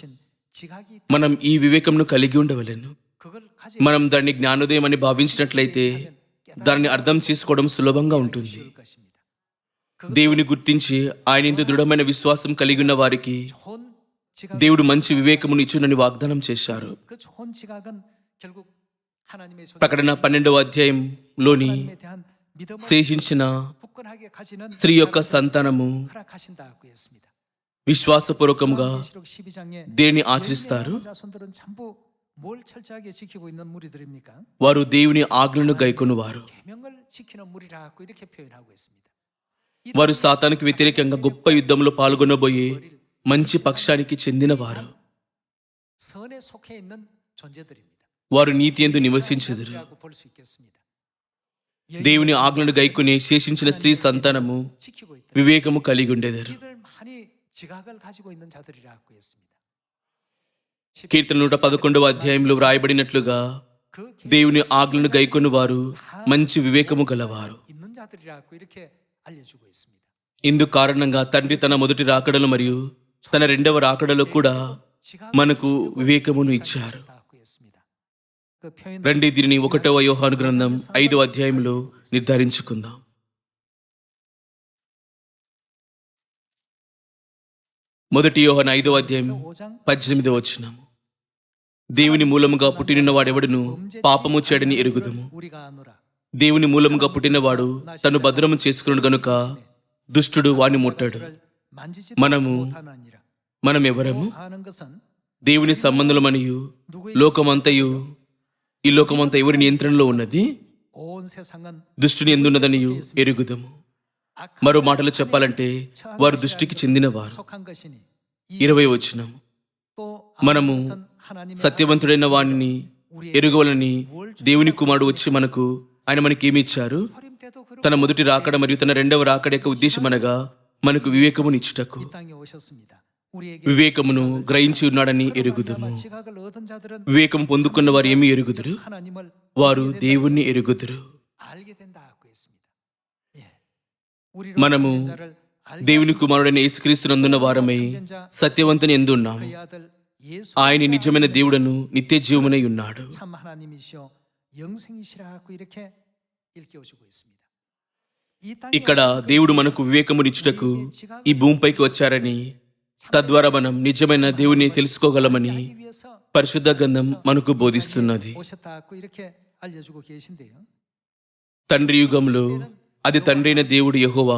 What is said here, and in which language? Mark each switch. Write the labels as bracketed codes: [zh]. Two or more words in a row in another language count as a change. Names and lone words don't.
[te] మనం ఈ వివేకమును కలిగి ఉండవలెను. మనం దాన్ని జ్ఞానోదయం అని భావించినట్లయితే దాన్ని అర్థం చేసుకోవడం సులభంగా ఉంటుంది. దేవుని గుర్తించి ఆయన యందు దృఢమైన విశ్వాసం కలిగి ఉన్న వారికి [ko] 지각 [te] దేవుడు మంచి వివేకమును ఇచ్చునని వాగ్దానం చేశారు. [ko] 그 좋은 지각은 결국 하나님의 [te] ప్రకటన 12వ అధ్యాయంలోని [ko] 하나님에 대한 믿음을 [te] శేషించిన [ko] 굳건하게 가지는 [te] స్త్రీ యొక్క సంతానము [ko] 허락하신다고 했습니다. [te] విశ్వాసపూర్వకంగా [ko] 요한계시록 12장에 [te] దేనిని ఆచరిస్తారు? [ko] 자손들은 전부 뭘 철저하게 지키고 있는 무리들입니까? [te] వారు దేవుని ఆజ్ఞలను గైకొనువారు. [ko] 계명을 지키는 무리라고 이렇게 표현하고 있습니다. [te] వారు సాతానికి వ్యతిరేకంగా గొప్ప యుద్ధంలో పాల్గొనబోయే మంచి పక్షానికి చెందినవారు. [ko] 선에 속해 있는 존재들입니다. [te] వారు నీతి యందు నివసించెదరు. [ko] 라고 볼 수 있겠습니다. [te] దేవుని ఆజ్ఞలను గైకొనే శేషించిన స్త్రీ సంతానము [ko] 지키고 있다. [te] వివేకము కలిగి ఉండెదరు. [ko] 이들 많이 지각을 가지고 있는 자들이라고 했습니다. [te] కీర్తన 111వ అధ్యాయంలో వ్రాయబడినట్లుగా [ko] 그 [te] దేవుని ఆజ్ఞలను గైకొను వారు మంచి వివేకము గలవారు. [ko] 있는 자들이라고 이렇게 알려주고 있습니다. [te] ఇందు కారణంగా తండ్రి తన మొదటి రాకడలో మరియు తన రెండవ రాకడలో కూడా మనకు వివేకమును ఇచ్చారు. [ko] 그 표현 [te] రండి దీనిని 1వ యోహాను గ్రంథం 5వ అధ్యాయంలో నిర్ధారించుకుందాం. మొదటి యోహాను 5వ అధ్యాయం 18వ వచనం. దేవుని మూలముగా పుట్టిన వాడెవడును పాపము చేయడని ఎరుగుదుము. [ko] 우리가 아노라. [te] దేవుని మూలముగా పుట్టినవాడు తను భద్రము చేసుకున్నాడు గనుక దుష్టుడు వాని ముట్టడు. [ko] 만지지도 [te] మనము [ko] 못하느니라. [te] మనం ఎవరము? [ko] 하는 것은 [te] దేవుని సంబంధులమనియు లోకమంతయు ఈ లోకమంతా ఎవరి నియంత్రణలో ఉన్నది? [ko] 온 세상은 [te] దుష్టుని ఎందున్నదనియు ఎరుగుదము. మరో మాటలు చెప్పాలంటే వారు దుష్టికి చెందినవారు. [ko] 속한 것이니 [te] 20వ వచనం. [ko] 또 [te] మనము [ko] 하나님의 [te] సత్యవంతుడైన వాణిని ఎరుగవలని దేవుని కుమారుడు వచ్చి ఆయన మనకేమి ఇచ్చారు? [ko] 허림 때도 그렇고 [te] తన మొదటి రాకడ మరియు తన రెండవ రాకడ యొక్క ఉద్దేశం అనగా మనకు వివేకమునిచ్చుటకు. [ko] 이 땅에 오셨습니다. 우리에게 [te] వివేకమును గ్రహించి ఉన్నాడని ఎరుగుదుము. [ko] 지각을 얻은 자들은 [te] వివేకం పొందుకున్న వారు ఏమి ఎరుగుదురు? [ko] 하나님을 [te] వారు దేవుణ్ణి ఎరుగుదురు. [ko] 알게 된다고 했습니다. 예. 우리로 [te] మనము [ko] 참된 자를 알게 [te] దేవుని కుమారుడైన యేసుక్రీస్తునందున్న వారమై సత్యవంతుని ఎందున్నాము. [ko] 그의 아들 예수 [te] ఆయన నిజమైన దేవుడను నిత్య జీవమునై ఉన్నాడు. [ko] 참 하나님이시여 영생이시라고 이렇게 일깨워주고 있습니다. 이 땅에 [te] ఇక్కడ దేవుడు మనకు వివేకమునిచ్చుటకు ఈ భూమిపైకి వచ్చారని, తద్వారా మనం నిజమైన దేవుని తెలుసుకోగలమని [ko] 하기 위해서 [te] పరిశుద్ధ గ్రంథం మనకు బోధిస్తున్నది. [ko] 오셨다고 이렇게 알려주고 계신데요. [te] తండ్రి యుగంలో అది తండ్రి అయిన దేవుడు యెహోవా,